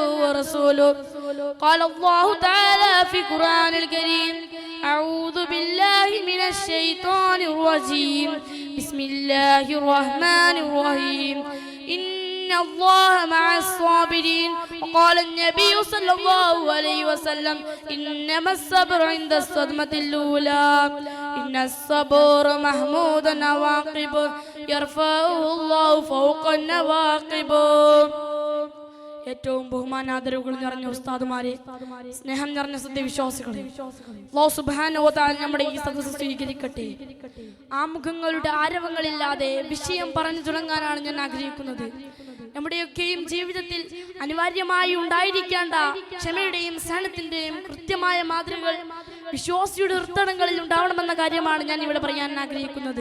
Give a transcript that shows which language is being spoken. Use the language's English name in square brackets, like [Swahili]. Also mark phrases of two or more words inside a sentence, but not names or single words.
[Arabic] ورسوله قال الله تعالى في القرآن الكريم أعوذ بالله من الشيطان الرجيم بسم الله الرحمن الرحيم إن الله مع الصابرين وقال النبي صلى الله عليه وسلم إنما الصبر عند الصدمة الأولى إن الصبر محمود نواقب يرفعه الله فوق النواقب. [Malayalam] ഏറ്റവും ബഹുമാനാദരവുകൾ നിറഞ്ഞ ഉസ്താദുമാരെ, സ്നേഹം നിറഞ്ഞ സത്യവിശ്വാസികളെ, അല്ലാഹു [Arabic] سبحانه وتعالى [Malayalam] നമ്മുടെ ഈ സദസ്സ് സ്വീകരിക്കട്ടെ. ആമുഖങ്ങളുടെ ആരവങ്ങളില്ലാതെ വിഷയം പറഞ്ഞു തുടങ്ങാനാണ് ഞാൻ ആഗ്രഹിക്കുന്നത്. നമ്മുടെയൊക്കെയും ജീവിതത്തിൽ അനിവാര്യമായി ഉണ്ടായിരിക്കേണ്ട ക്ഷമയുടെയും സഹനത്തിന്റെയും കൃത്യമായ മാതൃകകൾ വിശ്വാസിയുടെ ഹൃദയങ്ങളിൽ ഉണ്ടാവണമെന്ന കാര്യമാണ് ഞാൻ ഇവിടെ പറയാൻ ആഗ്രഹിക്കുന്നത്.